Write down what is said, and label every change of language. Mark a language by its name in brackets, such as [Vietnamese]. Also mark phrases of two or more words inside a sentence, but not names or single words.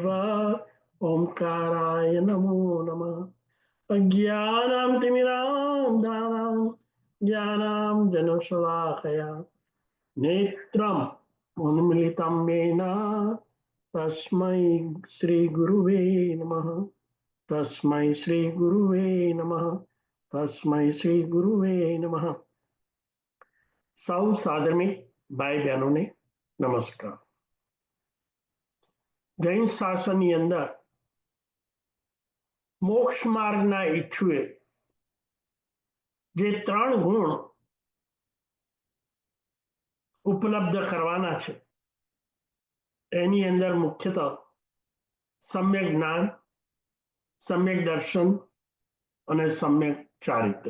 [Sanskrit] ओंकाराय नमो नमः अज्ञानां तिमिरान्धानां ज्ञानां जनशलाकया नेत्रम् उन्मिलितं येन तस्मै श्रीगुरुवे नमः तस्मै श्रीगुरुवे नमः तस्मै श्रीगुरुवे नमः [Gujarati] સૌ સાધર્મિક ભાઈ બહેનોને નમસ્કાર. જૈન શાસનની અંદર મોક્ષ માર્ગના ઈચ્છુએ જે 3 ગુણ ઉપલબ્ધ કરવાના છે એની અંદર મુખ્યતઃ સમ્યક જ્ઞાન, સમ્યક દર્શન અને સમ્યક ચારિત્ર.